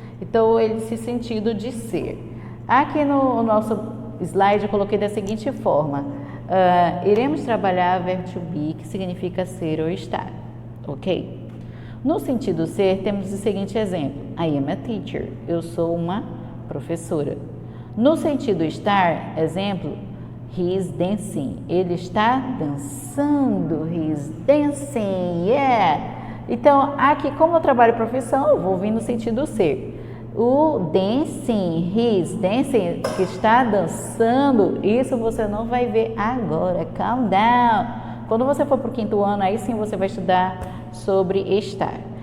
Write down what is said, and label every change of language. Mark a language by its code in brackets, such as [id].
[pt] Então, esse sentido de ser. Aqui no nosso slide eu coloquei da seguinte forma. Iremos trabalhar verbo to be, que significa ser ou estar, ok? No sentido ser, temos o seguinte exemplo. [en] I am a teacher. [pt] Eu sou uma professora. No sentido estar, exemplo, [en] he is dancing. [pt] Ele está dançando. [en] He is dancing, yeah. [pt] Então, aqui, como eu trabalho profissão, eu vou vir no sentido ser. O dancing, [en] he is dancing, [pt] que está dançando, isso você não vai ver agora. [en] Calm down. [pt] Quando você for para o 5º ano, aí sim você vai estudar sobre estar.